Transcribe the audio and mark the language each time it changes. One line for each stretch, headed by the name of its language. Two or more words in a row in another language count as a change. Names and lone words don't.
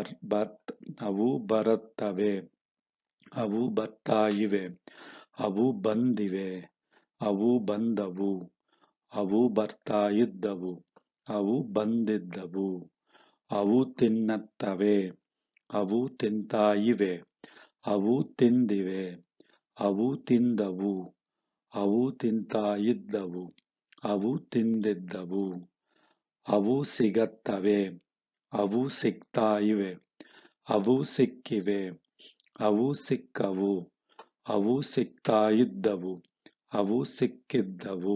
Kannada: ಬರುತ್ತವೆ, ಅವು ಬರ್ತಾ ಇವೆ, ಅವು ಬಂದಿವೆ, ಅವು ಬಂದವು, ಅವು ಬರ್ತಾ ಇದ್ದವು, ಅವು ಬಂದಿದ್ದವು, ಅವು ತಿನ್ನುತ್ತವೆ, ಅವು ತಿಂತಾ ಇವೆ, ಅವು ತಿಂದಿವೆ, ಅವು ತಿಂದವು, ಅವು ತಿಂತಾ ಇದ್ದವು, ಅವು ತಿಂದಿದ್ದವು. ಅವು ಸಿಗತ್ತವೆ, ಅವು ಸಿಗ್ತಾ ಇವೆ, ಅವು ಸಿಕ್ಕಿವೆ, ಅವು ಸಿಕ್ಕವು, ಅವು ಸಿಗ್ತಾ ಇದ್ದವು, ಅವು ಸಿಕ್ಕಿದ್ದವು.